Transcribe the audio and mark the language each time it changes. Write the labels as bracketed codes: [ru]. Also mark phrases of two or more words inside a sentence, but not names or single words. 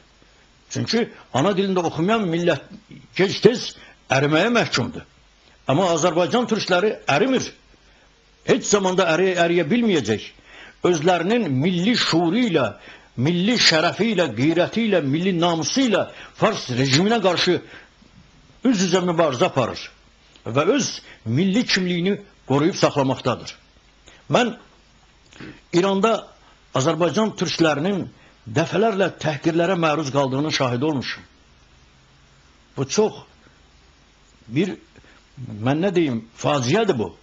[tr] Çünkü ana dilinde okumayan millet tez erimeye məhkumdur. Ama Azerbaycan Türkleri erimir. Hiç zamanda eriyebilmeyecek. Özlerinin milli şuuruyla, milli şerefiyle, gayretiyle, milli namusuyla Fars rejimine karşı [az] üz üzə mübarizə aparır. [tr] Ve öz milli kimliğini koruyup saklamaktadır. Ben İran'da Azerbaycan Türklerinin defalarla tehkirlere maruz kaldığının şahidi olmuşum. Bu çok bir, ben ne diyeyim, faciadır bu.